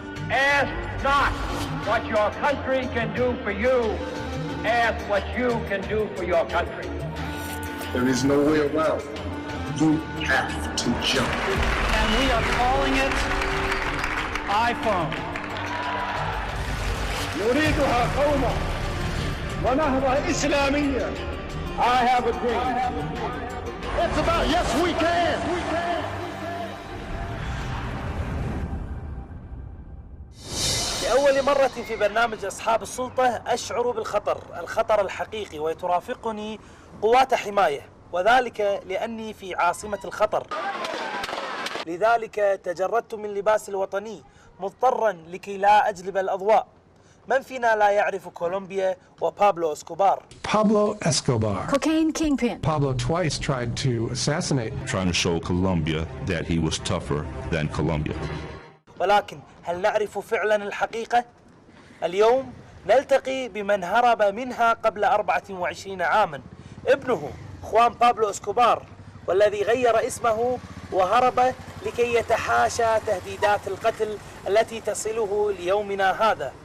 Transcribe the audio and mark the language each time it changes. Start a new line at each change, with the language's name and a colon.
English: Ask not what your country can do for you. Ask what you can do for your country. There is no way around. You have to jump. And we are calling it iPhone.
Arabic: نريدها قومة ونهضة إسلامية.
English: I have a dream. It's about yes we can.
Arabic: لأول مرة في برنامج أصحاب السلطة أشعر بالخطر، الخطر الحقيقي، وترافقني قوات حماية، وذلك لأني في عاصمة الخطر. لذلك تجردت من لباسي الوطني مضطرا لكي لا أجلب الأضواء. من فينا لا يعرف كولومبيا وبابلو اسكوبار؟
English: Pablo Escobar. Cocaine kingpin. Pablo twice tried to assassinate. Trying to show Colombia that he was tougher than Colombia.
Arabic: ولكن هل نعرف فعلا الحقيقة؟ اليوم نلتقي بمن هرب منها قبل 24 عاما، ابنه خوان بابلو اسكوبار، والذي غير اسمه وهرب لكي يتحاشى تهديدات القتل التي تصله ليومنا هذا.